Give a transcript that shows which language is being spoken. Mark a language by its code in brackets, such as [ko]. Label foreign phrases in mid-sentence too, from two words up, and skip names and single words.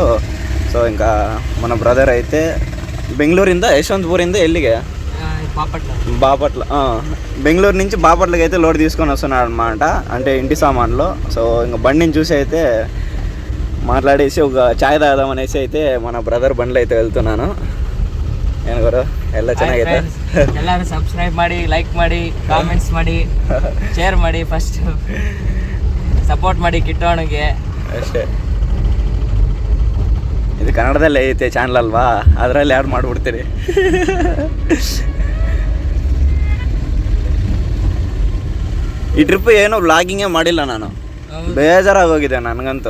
[te] సో ఇంకా మన బ్రదర్ అయితే [kn] ಬೆಂಗಳೂರಿಂದ ಯಶವಂತಪುರಿಂದ ಎಲ್ಲಿಗೆ [te] బాపట్ల బెంగళూరు నుంచి బాపట్లకి అయితే లోడ్ తీసుకొని వస్తున్నాడు అనమాట, అంటే ఇంటి సామాన్లు. సో ఇంకా బండిని చూసి అయితే మాట్లాడేసి ఒక ಚಾಯ್ తాగుదామనేసి అయితే మన బ్రదర్ బండ్లో అయితే వెళ్తున్నాను. [kn] ಏನು ಗುರು ಎಲ್ಲ ಚೆನ್ನಾಗಿದೆ. ಎಲ್ಲರೂ ಸಬ್ಸ್ಕ್ರೈಬ್ ಮಾಡಿ, ಲೈಕ್ ಮಾಡಿ, ಕಾಮೆಂಟ್ಸ್ ಮಾಡಿ, ಶೇರ್ ಮಾಡಿ, [en] first support [kn] ಮಾಡಿ ಕಿಟ್ಟೋಣಿಗೆ ಅಷ್ಟೇ. ಇದು ಕನ್ನಡದಲ್ಲಿ ಐತೆ ಚಾನಲ್ ಅಲ್ವಾ, ಅದರಲ್ಲಿ ಆ್ಯಡ್ ಮಾಡಿಬಿಡ್ತೀರಿ. ಈ ಟ್ರಿಪ್ ಏನು ವ್ಲಾಗಿಂಗೇ ಮಾಡಿಲ್ಲ ನಾನು, ಬೇಜಾರಾಗಿ ಹೋಗಿದೆ ನನಗಂತೂ.